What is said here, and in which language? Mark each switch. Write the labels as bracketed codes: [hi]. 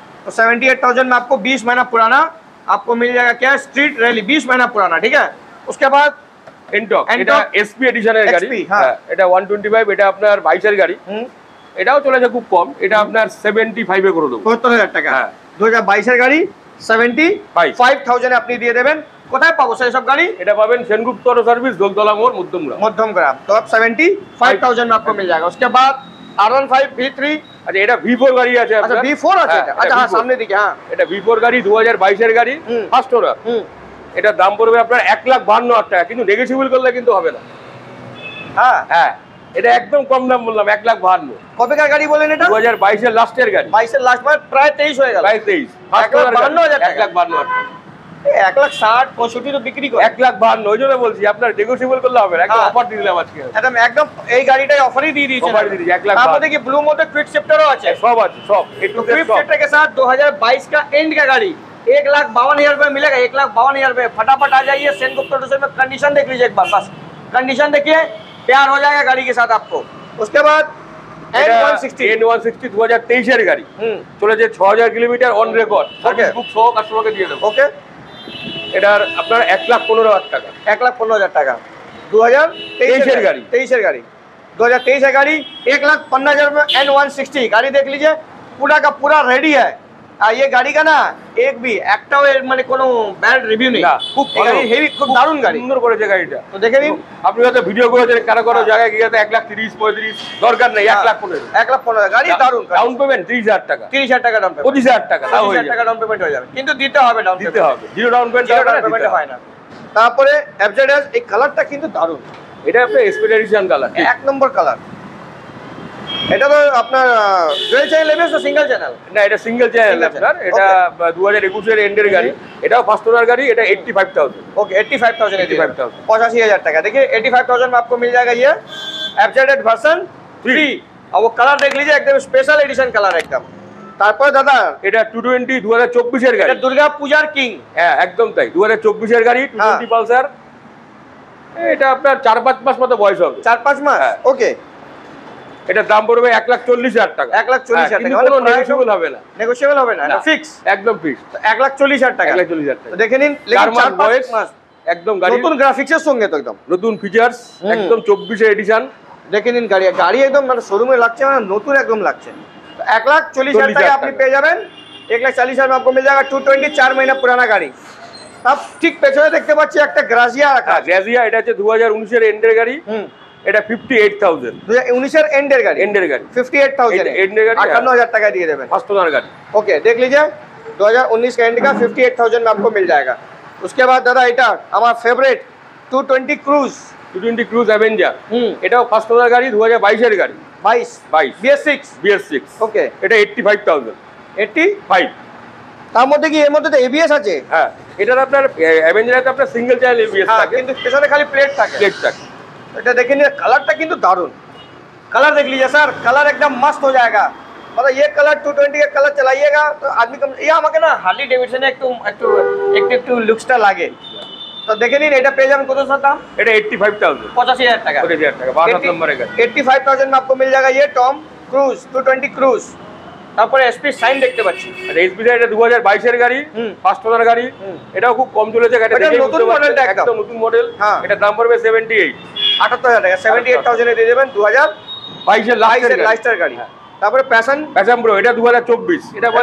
[hi] तो 78,000 में आपको 20 महीना पुराना आपको मिल जाएगा। क्या? स्ट्रीट रैली, 20 महीना पुराना। ठीक है, उसके बाद एंटॉक, [bn] এটা এসপি এডিশনের গাড়ি। হ্যাঁ, এটা 125, এটা আপনার 22 এর গাড়ি। এটাও চলেছে খুব কম, এটা আপনার 75 এ করে দেবো, 75,000 টাকা। হ্যাঁ, 2022 এর গাড়ি, 75,000 আপনি দিয়ে দেবেন। কোথায় পাবো সেই সব गाड़ी? এটা পাবেন সেনগুপ্ত অটো সার্ভিস, দোলতলা মোড়, [hi] मध्यमग्राम। तो आप 75,000 में आपको मिल जाएगा। उसके बाद R15 V3। [bn] আচ্ছা এটা V4 গাড়ি আছে [hi] अच्छा [bn] আপনার। V4 আছে এটা। আচ্ছা হ্যাঁ সামনে দিকে হ্যাঁ। এটা V4 গাড়ি 2022 এর গাড়ি, ফার্স্ট ওনার। এটার দাম পড়বে আপনার 1,52,000 টাকা, কিন্তু নেগোশিয়েবল করলে কিন্তু হবে না। হ্যাঁ হ্যাঁ এটা একদম কম দাম বললাম, 1,52,000। কবেকার গাড়ি বলেন এটা? 2022 এর লাস্টের গাড়ি। 22 এর লাস্ট মানে প্রায় 23 হয়ে গেল। প্রায় 23। ফার্স্ট ওনার 1,52,000 টাকা। 1,52,000 টাকা। 1,60,000 65 তো বিক্রি করে। 1,52,000 ওই জন্য বলছি আপনার নেগোশিয়েবল করলে হবে না, একদম অফার দিয়ে দিলাম আজকে। একদম এই গাড়িটাই অফারই দিয়ে দিয়েছেন। অফার দিয়ে দিয়েছি 1,52,000। তার মধ্যে কি ব্লু মধ্যে ক্विक शिफ्टरও আছে? सब আছে সব। [hi] तो क्विक शिफ्टर के साथ 2022 का एंड का गाड़ी 1,52,000 रुपए मिलेगा। 1,52,000 रुपए फटाफट आ जाइए सेनगुप्ता ऑटो में। कंडीशन देख लीजिए एक बार, बस कंडीशन देखिए, प्यार हो जाएगा गाड़ी के साथ आपको। उसके बाद N160 [bn] 2023 এর গাড়ি, চলেছে 6000 কিলোমিটার অন রেকর্ড। ওকে বুক সহ কাস্টমারকে দিয়ে দেবো। ওকে এটার আপনার 1,15,000 টাকা। 1,15,000 টাকা 2023 এর গাড়ি। 2023 এর গাড়ি 2023 এর গাড়ি [hi] 1,15,000 में N160 गाड़ी देख लीजिए, पूरा का पूरा रेडी है। [bn] আর [hi] ये गाड़ी का ना एक भी [bn] একটাও এর মানে কোনো ব্যাড রিভিউ নেই। খুব এই গাড়ি হেভি, খুব দারুণ গাড়ি, সুন্দর করেছে গাড়িটা। তো দেখে নিন। আপনি হয়তো ভিডিও করেছেন কারো কারো জায়গায় গিয়ে 1,30,000 35 দরকার নেই, 1,15,000। 1,15,000 গাড়ি দারুণ। ডাউন পেমেন্ট 30,000 টাকা। 30,000 টাকা ডাউন পেমেন্ট। 25,000 টাকা তাও হয়ে 30,000 টাকা ডাউন পেমেন্ট হয়ে যাবে, কিন্তু দিতে হবে ডাউন দিতে হবে। জিরো ডাউন পেমেন্ট হয় না। তারপরে এফজেডএস, এই কালারটা কিন্তু দারুণ। এটা আপনার এক্সপেডিশন কালার, এক নম্বর কালার। এটা তো আপনার ডুয়াল চ্যানেল এবিএস না সিঙ্গেল চ্যানেল? না এটা সিঙ্গেল চ্যানেল আপনার। এটা 2021 এর এন্ডের গাড়ি, এটাও ফার্স্ট ওনার গাড়ি। এটা 85,000। [hi] ओके 85,000 85,000 [bn] 85,000 টাকা। [hi] देखिए 85,000 में आपको मिल जाएगा ये एफजेड वर्जन 3। और वो कलर देख लीजिए, एकदम स्पेशल एडिशन कलर एकदम। [bn] তারপর দাদা এটা 220 2024 এর গাড়ি। এটা দুর্গা পূজার কিং। হ্যাঁ একদম তাই, 2024 এর গাড়ি 220 পালসার। এটা আপনার 4-5 মাস মতো বয়স হবে। 4-5 মাস। ওকে এটার দাম পড়বে 1,40,000 টাকা। 1,40,000 টাকা। কোনো নেগোশিয়েবল হবে না। নেগোশিয়েবল হবে না, এটা ফিক্স, একদম ফিক্স। 1,40,000 টাকা। 1,40,000 টাকা। তো দেখে নিন, লেকিন 4-5 মাস একদম গাড়ি নতুন গ্রাফিক্সের সঙ্গে, তো একদম নতুন ফিচারস, একদম 24 এডিশন। দেখে নিন গাড়ি, গাড়ি একদম মানে শোরুমে লাগছে, মানে নতুন একদম লাগছে। তো 1,40,000 টাকা আপনি পেয়ে যাবেন। [hi] 1,40,000 में आपको मिल जाएगा 220 4 महीना पुराना गाड़ी। [bn] अब ঠিক পেছনে দেখতে পাচ্ছি একটা গ্রাজিয়া রাখা। গ্রাজিয়া এটা হচ্ছে 2019 এর এন্ডের গাড়ি। এটা 58,000। 2019 এর এন্ডের গাড়ি। 58,000 এন্ডের গাড়ি 58,000 টাকা দিয়ে দেবেন। ফার্স্ট ওনার গাড়ি। [hi] ओके देख लीजिए 2019 का एंड का 58,000 में आपको मिल जाएगा। उसके बाद [bn] दादा এটা আমার ফেভারিট 220 ক্রুজ। 220 cruise Avenger. এটাও ফার্স্ট ওনার গাড়ি, 2022 এর গাড়ি। 22 BS6। ওকে এটা 85,000। 85 তার মধ্যে কি এর মধ্যে তো এবিএস আছে? হ্যাঁ এটার আপনার অ্যাভেঞ্জারে আপনার সিঙ্গেল চ্যানেল এবিএস থাকে, কিন্তু পেছনে খালি প্লেট থাকে। এটা দেখে নিন, কালারটা কিন্তু দারুণ। [hi] कलर देख लीजिए सर, कलर एकदम मस्त हो जाएगा। मतलब ये कलर 220 का कलर चलाइएगा तो आदमी कम ये [bn] আমাকে না হার্লি ডেভিডসন একটু লুকসটা লাগে। তো দেখে নিন, এটা পেয়ে যাবেন কত স্যার দাম? এটা 85,000। 85,000 টাকা। 85,000 টাকা 62 নম্বরের গাড়ি। [hi] 85,000 में आपको मिल जाएगा ये टॉम क्रूज 220 क्रूज। [bn] তারপরে এসপি সাইন দেখতে পাচ্ছি। আর এসপি এটা 2022 এর গাড়ি, ফার্স্ট ওনার গাড়ি। এটাও খুব কম চলেছে গাড়িটা, দেখে নতুন মডেলটা একদম নতুন মডেল। এটা দাম পড়বে 78 78,000 টাকা। 78,000 এ দিয়ে দেবেন 2022 এর লাস্টের গাড়ি। তারপরে প্যাশন ব্রো এটা 2024। এটা